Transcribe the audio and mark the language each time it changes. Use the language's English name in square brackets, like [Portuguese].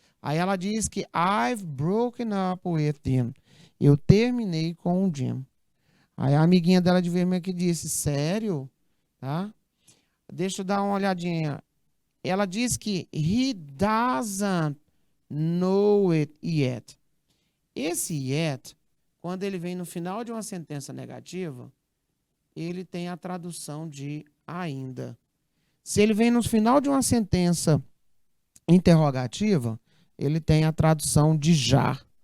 [Portuguese] Aí ela diz que [English] I've broken up with him. [Portuguese] Eu terminei com o Jim. Aí a amiguinha dela de vermelho que disse, sério? Tá? Deixa eu dar uma olhadinha. Ela diz que [English] he doesn't know it yet. [Portuguese] Esse yet, quando ele vem no final de uma sentença negativa, ele tem a tradução de ainda. Se ele vem no final de uma sentença interrogativa, ele tem a tradução de já.